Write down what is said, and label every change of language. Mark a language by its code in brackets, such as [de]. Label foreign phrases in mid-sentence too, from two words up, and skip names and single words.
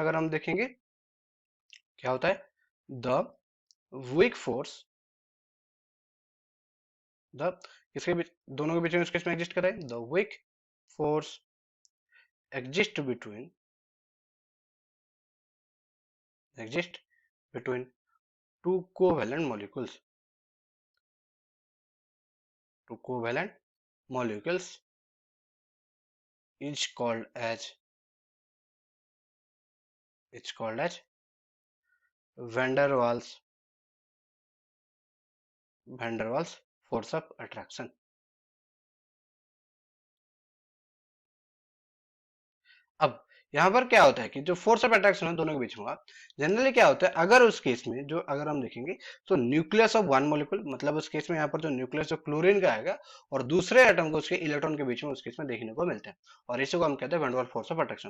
[hi] अगर हम देखेंगे क्या होता है, [en] the weak force, [hi] द इसके बीच, दोनों के बीच में इसके में एग्जिस्ट कर रहा है, [en] the weak force exist between, exist between two covalent molecules, two covalent molecules is called as, it's called as van der Waals, van der Waals force of attraction। [hi] अब यहाँ पर क्या होता है कि जो [en] force of attraction [hi] है दोनों के बीच में होगा, जनरली क्या होता है अगर उस केस में जो अगर हम देखेंगे तो [en] nucleus of one molecule, [hi] मतलब उस केस में यहाँ पर जो न्यूक्लियस जो क्लोरीन का आएगा और दूसरे एटम को उसके इलेक्ट्रॉन के बीच में उस केस में देखने को मिलता है, और इसी को हम कहते हैं वैन डर वाल्स [en] force of attraction.